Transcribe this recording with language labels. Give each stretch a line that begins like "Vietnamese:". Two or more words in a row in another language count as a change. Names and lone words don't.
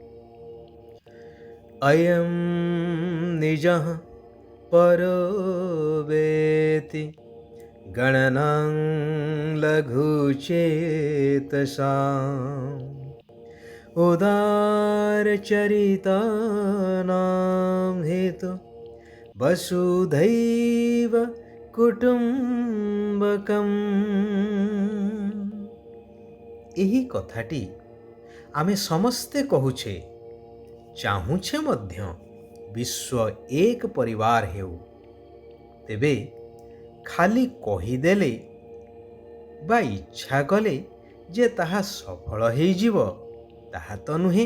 Sanskrit: अयं निजः परो वेति गणनां लघुचेतसाम् उदारचरितानां हेतु वसुधैव कुटुम्बकम्।
Odia: ଏହି କଥାଟି ଆମେ ସମସ୍ତେ କହୁଛେ, ଚାହୁଁଛେ ମଧ୍ୟ ବିଶ୍ୱ ଏକ ପରିବାର ହେଉ। ତେବେ ଖାଲି କହିଦେଲେ ବା ଇଚ୍ଛା କଲେ ଯେ ତାହା ସଫଳ ହେଇଯିବ ତାହା ତ ନୁହେଁ।